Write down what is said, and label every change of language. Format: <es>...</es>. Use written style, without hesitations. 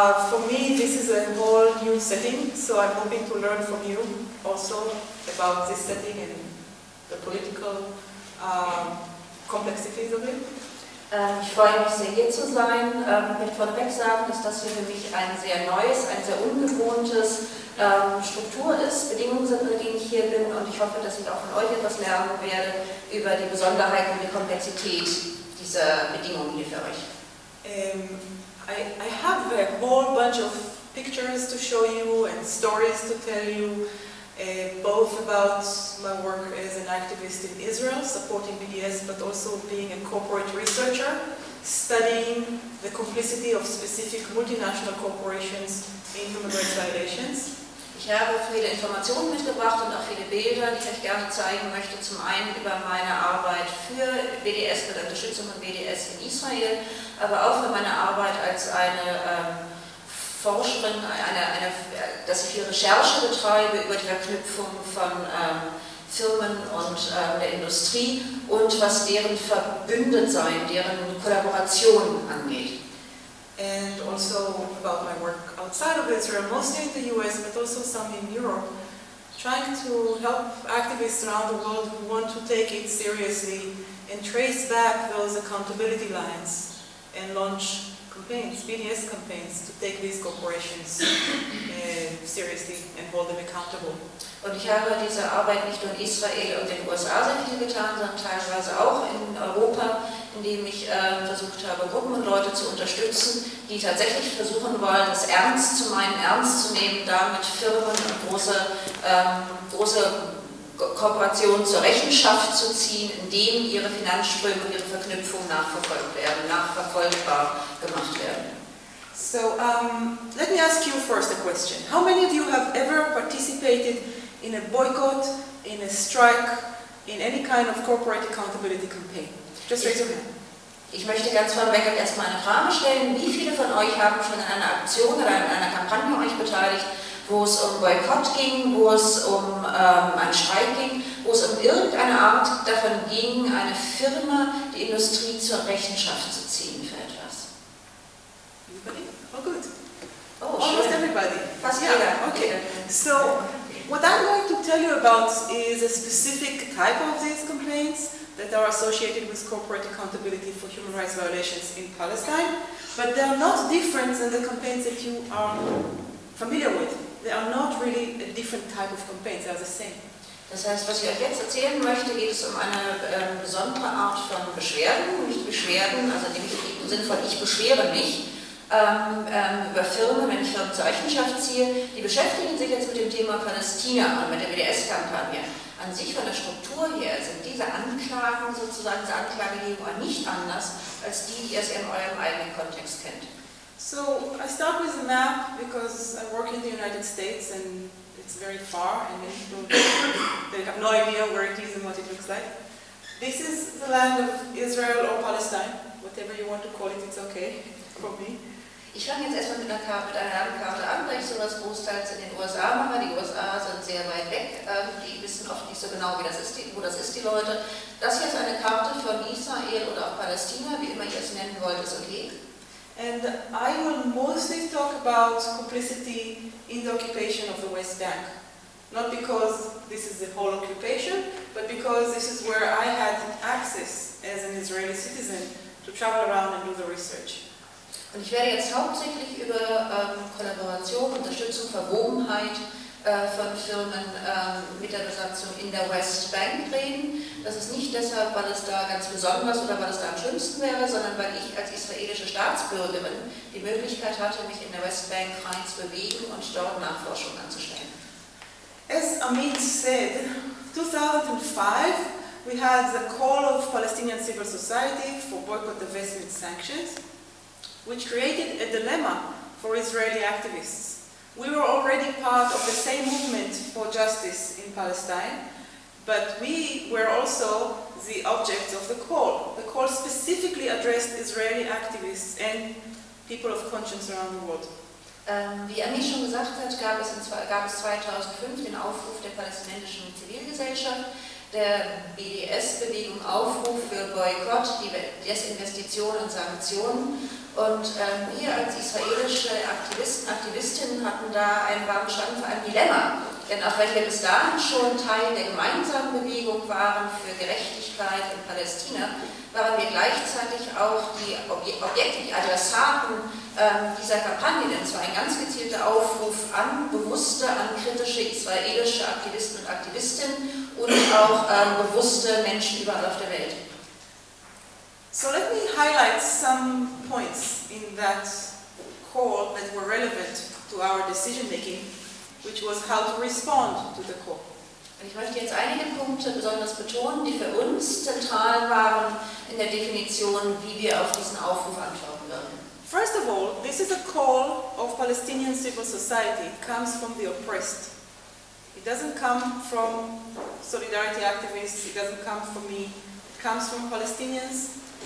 <en>For me, this is a whole new setting, so I'm hoping to learn from you also about this setting and the political complexities of it.</en> <de>Ich freue mich sehr, hier zu sein. Ich möchte vorweg sagen, dass das hier für mich ein sehr neues, ein sehr ungewohntes Struktur ist, Bedingungen sind, unter denen ich hier bin, und ich hoffe, dass ich auch von euch etwas lernen werde über die Besonderheiten und die Komplexität dieser Bedingungen hier für euch.</de> <en>I have a whole bunch of pictures to show you and stories to tell you, both about my work as an activist in Israel, supporting BDS, but also being a corporate researcher, studying the complicity of specific multinational corporations in human rights violations.</en> <de>Ich habe viele Informationen mitgebracht und auch viele Bilder, die ich euch gerne zeigen möchte. Zum einen über meine Arbeit für BDS, für die Unterstützung von BDS in Israel, aber auch für meine Arbeit als eine Forscherin, dass ich viel Recherche betreibe über die Verknüpfung von Firmen und der Industrie und was deren Verbündetsein, deren Kollaboration angeht.</de> <en>And also about my work outside of Israel, mostly in the US, but also some in Europe, trying to help activists around the world who want to take it seriously and trace back those accountability lines and launch campaigns, BDS campaigns, to take these corporations seriously and hold them accountable.</en> <de>Und ich habe diese Arbeit nicht nur in Israel und den USA sehr viel getan, sondern teilweise auch in Europa, indem ich versucht habe, Gruppen und Leute zu unterstützen, die tatsächlich versuchen wollen, das ernst zu meinen, ernst zu nehmen, damit Firmen und große Kooperation zur Rechenschaft zu ziehen, indem ihre Finanzströme und ihre Verknüpfungen nachverfolgt werden, nachverfolgbar gemacht werden.</de> <en>So, let me ask you first a question. How many of you have ever participated in a boycott, in a strike, in any kind of corporate accountability campaign? Just raise your hand.</en> <de>Ich möchte ganz vorweg erstmal eine Frage stellen. Wie viele von euch haben schon in einer Aktion oder in einer Kampagne euch beteiligt, wo es um Boykott ging, wo es um einen Streik ging, wo es um irgendeine Art davon ging, eine Firma, die Industrie zur Rechenschaft zu ziehen für etwas?</de> <en>Everybody? Oh, good. Almost everybody.</en> <de>Fast jeder.</de> <en>Yeah. Okay. So, what I'm going to tell you about is a specific type of these complaints that are associated with corporate accountability for human rights violations in Palestine, but they are not different than the campaigns that you are familiar with. They are not really a different type of campaigns, they are the same.</en> <de>Das heißt, was ich euch jetzt erzählen möchte, geht es um eine besondere Art von Beschwerden, nicht Beschwerden, also nämlich im Sinne von, ich beschwere mich über Firmen, wenn ich Firmen zur Rechenschaft ziehe, die beschäftigen sich jetzt mit dem Thema Palästina und mit der BDS-Kampagne. An sich von der Struktur her sind diese Anklagen sozusagen, diese Anklagegebungen nicht anders als die, die ihr es in eurem eigenen Kontext kennt.</de> <en>So, I start with a map because I work in the United States and it's very far and they have no idea where it is and what it looks like. This is the land of Israel or Palestine, whatever you want to call it, it's okay for me.</en> <de>Ich fange jetzt erstmal mit einer Landkarte an, weil ich sowas großteils in den USA mache. Die USA sind sehr weit weg, die wissen oft nicht so genau, wie das ist, wo das ist, die Leute. Das hier ist eine Karte von Israel oder auch Palästina, wie immer ihr es nennen wollt, ist okay.</de> <en>And I will mostly talk about complicity in the occupation of the West Bank. Not because this is the whole occupation, but because this is where I had access as an Israeli citizen to travel around and do the research.</en> <de>Und ich werde jetzt hauptsächlich über Kollaboration, Unterstützung, Verwobenheit von Firmen mit der Besatzung in der West Bank reden. Das ist nicht deshalb, weil es da ganz besonders oder weil es da am schönsten wäre, sondern weil ich als israelische Staatsbürgerin die Möglichkeit hatte, mich in der West Bank rein zu bewegen und dort Nachforschung anzustellen.</de> <en>As Amit said, 2005 we had the call of Palestinian civil society for boycott, divestment, sanctions, which created a dilemma for Israeli activists. We were already part of the same movement for justice in Palestine, but we were also the object of the call. The call specifically addressed Israeli activists and people of conscience around the world.</en> <de>Wie Amit schon gesagt hat, gab es 2005 den Aufruf der palästinensischen Zivilgesellschaft, der BDS-Bewegung Aufruf für Boykott, Desinvestitionen und Sanktionen. Und wir als israelische Aktivisten, Aktivistinnen hatten da einen wahren Stand für ein Dilemma. Denn auch wenn wir bis dahin schon Teil der gemeinsamen Bewegung waren für Gerechtigkeit in Palästina, waren wir gleichzeitig auch die Objekte, die Adressaten dieser Kampagne. Denn es war ein ganz gezielter Aufruf an bewusste, an kritische israelische Aktivisten und Aktivistinnen und auch bewusste Menschen überall auf der Welt.</de> <en>So let me highlight some points in that call that were relevant to our decision making, which was how to respond to the call.</en> <de>Und ich möchte jetzt einige Punkte besonders betonen, die für uns zentral waren in der Definition, wie wir auf diesen Aufruf antworten würden.</de> <en>First of all, this is a call of Palestinian civil society. It comes from the oppressed. It doesn't come from solidarity activists, it doesn't come from me, it comes from Palestinians.</en>